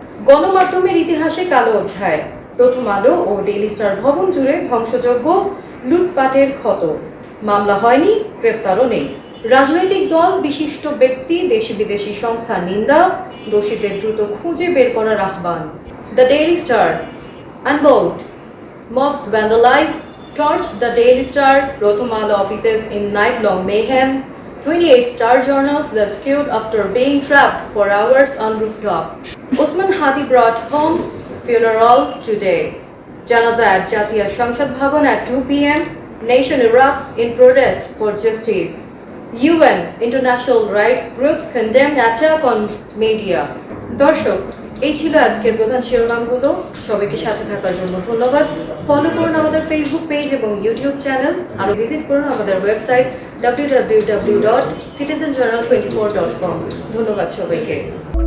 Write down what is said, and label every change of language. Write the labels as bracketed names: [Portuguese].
[Bangla] গণমাধ্যমের ইতিহাসে কালো অধ্যায়, প্রথম আলো ও ডেইলি স্টার ভবন জুড়ে ধ্বংসযজ্ঞ, লুটপাটের ক্ষত। মামলা হয়নি, গ্রেফতারও নেই। রাজনৈতিক দল, বিশিষ্ট ব্যক্তি, দেশি বিদেশি সংস্থার নিন্দা, দোষীদের দ্রুত খুঁজে বের করার আহ্বান। [English] The Daily Star, unbowed, mobs vandalize, torch the Daily Star, Prothom Alo offices in night-long mayhem. 28 star journals rescued after being trapped for hours on rooftop. Osman Hadi brought home, funeral today. Janaza at Jatiya Samsad Bhavan at 2 p.m. Nation erupts in protest for justice. UN international rights groups condemn attack on media. [Bangla] দর্শক, এই ছিল আজকের প্রধান শিরোনামগুলো। সবাইকে সাথে থাকার জন্য ধন্যবাদ। ফলো করুন আমাদের ফেসবুক পেজ এবং ইউটিউব চ্যানেল। আরও ভিজিট করুন আমাদের ওয়েবসাইট www.citizenjournal24.com। ধন্যবাদ সবাইকে।